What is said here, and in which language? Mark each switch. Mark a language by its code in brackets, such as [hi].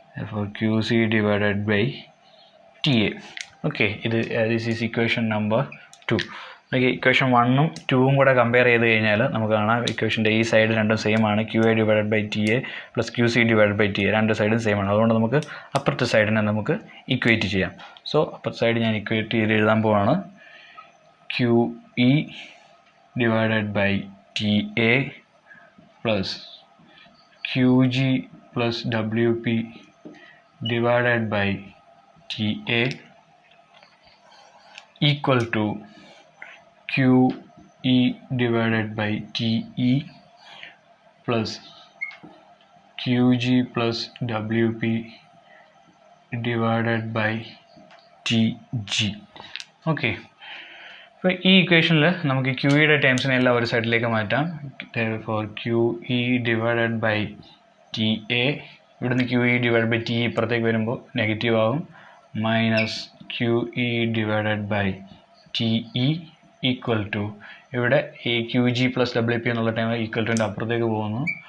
[en] For QC divided by TA. Okay, this is equation number 2. [ml] Okay, equation 1ഉം 2ഉം കൂടെ compare ചെയ്ത് കഴിഞ്ഞാൽ നമുക്ക് കാണാം ഇക്വേഷൻ്റെ ഈ സൈഡ് രണ്ടും സെയിം ആണ്. [en] QA divided by TA plus QC divided by TA [ml] രണ്ട് സൈഡും സെയിം ആണ്. അതുകൊണ്ട് നമുക്ക് അപ്പുറത്തെ സൈഡിനെ നമുക്ക് ഇക്വേറ്റ് ചെയ്യാം. സോ അപ്പുറത്തെ സൈഡ് ഞാൻ ഇക്വേറ്റ് ചെയ്ത് എഴുതാൻ പോവാണ്. [en] QE divided by TA plus QG plus WP divided by TA equal to QE divided by TE plus QG plus WP divided by TG. [ml] Okay, അപ്പോൾ ഈ ഇക്വേഷനിൽ നമുക്ക് QEയുടെ ടേംസിനെ എല്ലാം ഒരു സൈഡിലേക്ക് മാറ്റാം. [en] for QE divided by TA, [ml] ഇവിടുന്ന് QE ഡിവൈഡ് ബൈ TE ഇപ്പുറത്തേക്ക് വരുമ്പോൾ നെഗറ്റീവ് ആകും. [en] minus QE divided by TE equal to, [ml] ഇവിടെ ഈ QG പ്ലസ് WP എന്നുള്ള ടൈം ഈക്വൽ ടുൻ്റെ അപ്പുറത്തേക്ക് പോകുന്നു.